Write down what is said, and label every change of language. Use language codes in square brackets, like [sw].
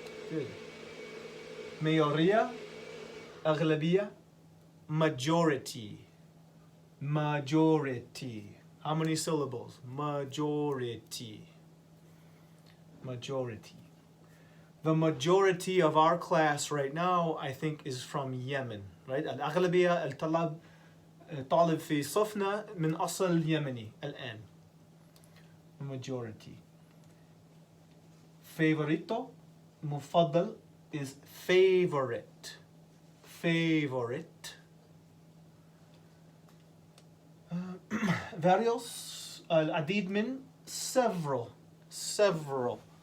[en] Good. [es] mayoría, [ar] أغلبية, [en] majority. Majority. How many syllables? Majority. Majority. The majority of our class right now, I think, is from Yemen, right? [ar] الأغلبية الطالب في صفنا من أصل يمني الآن. [en] Majority. [es] Favorito, [ar] مفضل, [en] is favorite. Favorite. [es] Varios, [ar] العديد من, [en] several. Several.